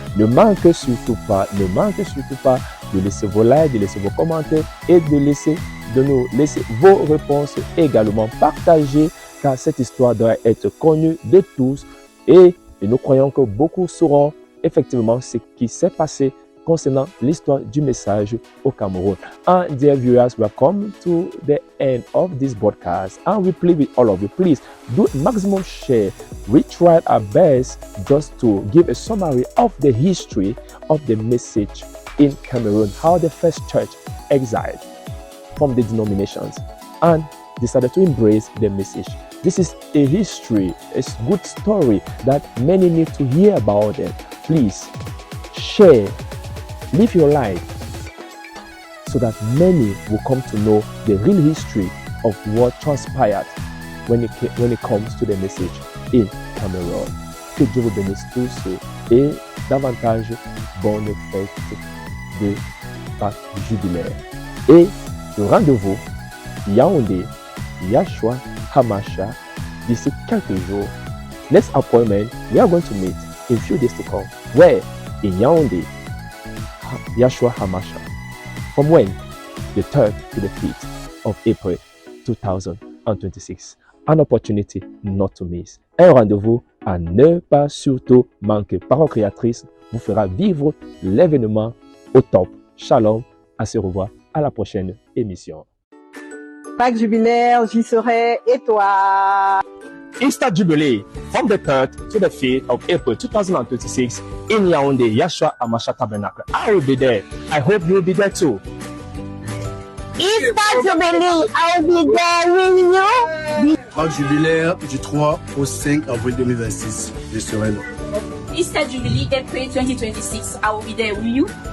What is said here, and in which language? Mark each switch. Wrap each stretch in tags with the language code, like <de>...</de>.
<fr>Ne manquez surtout pas de laisser vos likes, de laisser vos commentaires et de nous laisser vos réponses également partagées, car cette histoire doit être connue de tous et nous croyons que beaucoup sauront effectivement ce qui s'est passé concernant l'histoire du message au Cameroun.</fr> <en>And dear viewers, we have come to the end of this broadcast and we plead with all of you, please do maximum share. We tried our best just to give a summary of the history of the message in Cameroon, how the first church exiled from the denominations and decided to embrace the message. This is a history, a good story that many need to hear about it. Please share. Live your life so that many will come to know the real history of what transpired when it comes to the message in Cameroon.</en> <fr>Que Dieu vous bénisse tous et davantage bonne fête de Pâques jubilaire. Et le rendez-vous Yaoundé, Yahshua Hamashiach d'ici quelques jours.</fr> <en>Next appointment we are going to meet in few days to come. Where? In Yaoundé. Yahshua Hamashiach. From when? The 3rd to the 5th of April 2026. An opportunity not to miss.</en> <fr>Un rendez-vous à ne pas surtout manquer. Parole créatrice vous fera vivre l'événement au top. Shalom, à se revoir à la prochaine émission. Pâques jubilaire, j'y serai, et toi?</fr> <en>Easter Jubilee from the 3rd to the 5th of April 2026 in Yaoundé, Yahshua Hamashiach Tabernacle. I will be there. I hope you will be there too. Easter Jubilee, I will be there with you.</en> <fr>Pâques jubilaire du 3 au 5 avril 2026. Je serai là.</fr> <en>Easter Jubilee April 2026. I will be there with you.</en>